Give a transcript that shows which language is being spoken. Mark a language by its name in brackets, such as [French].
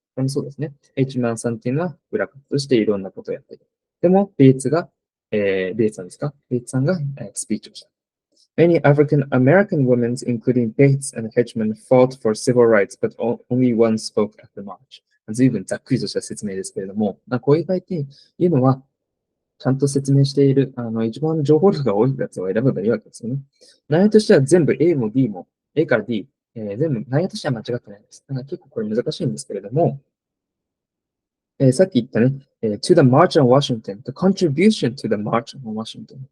[Japanese] そうですね。 Hedgeman さんっていうのは裏方としていろんなことをやっている。でも、ベイツさんですか？ベイツさんがスピーチをした。 [English] Many African American women, including Bates and Hedgeman, fought for civil rights, but only one spoke at the march. [Japanese] 随分ざっくりとした説明ですけれども、こういう場合っていうのは、ちゃんと説明している、一番情報量が多いやつを選べばいいわけですよね。内容としては全部 A も B も、A から D、全部内容としては間違ってないです。だから結構これ難しいんですけれども、さっき言ったね、 [English] to the March on Washington, [Japanese] the contribution to the March on Washington。